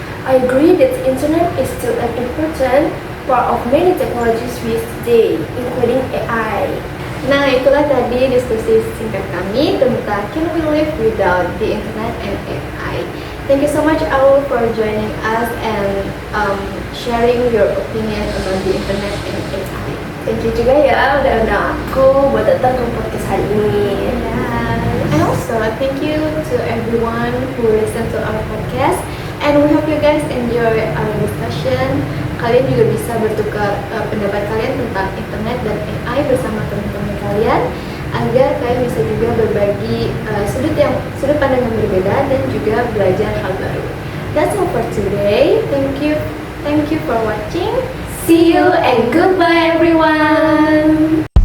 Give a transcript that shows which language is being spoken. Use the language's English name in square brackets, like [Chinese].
[English] I agree that the internet is still an important part of many technologies we use today, including AI. Nah, itulah tadi diskusi singkat kami tentang can we live without the internet and AI. Thank you so much, Aul, for joining us and sharing your opinion about the internet and AI. [Indonesian] Thank you juga ya udah undang aku buat datang ke podcast hari ini. [English] And also, thank you to everyone who listen to our podcast. And we hope you guys enjoy our discussion. [Indonesian] Kalian juga bisa bertukar pendapat kalian tentang internet dan AI bersama teman-teman kalian, agar kalian bisa juga berbagi sudut pandang yang berbeda dan juga belajar hal baru. [English] That's all for today. Thank you for watching. See you and goodbye everyone.